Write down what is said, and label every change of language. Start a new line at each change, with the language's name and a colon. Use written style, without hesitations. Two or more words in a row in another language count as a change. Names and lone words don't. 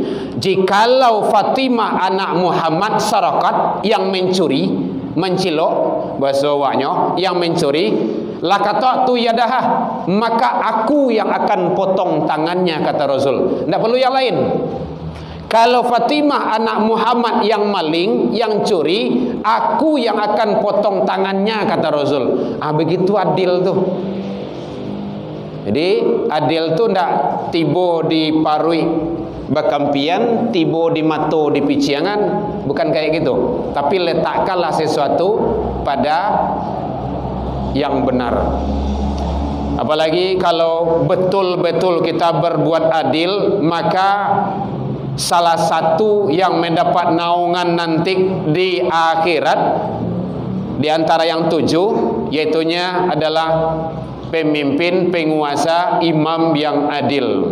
Indonesian: Jikalau Fatimah anak Muhammad sarakat, yang mencuri, mencilok, bahasa awaknya, yang mencuri,
Arabic: لقطعت يدها,
Indonesian: maka aku yang akan potong tangannya, kata Rasul. Tidak perlu yang lain. Kalau Fatimah anak Muhammad yang maling, yang curi, aku yang akan potong tangannya, kata Rasul. Begitu adil tu.
Minangkabau: Jadi adil tu ndak tiba di parui bakampian, tiba di mato di piciangan,
Indonesian: bukan kayak gitu. Tapi letakkanlah sesuatu pada yang benar. Apalagi kalau betul-betul kita berbuat adil, maka salah satu yang mendapat naungan nanti di akhirat di antara yang 7, yaitunya adalah pemimpin, penguasa, imam yang adil.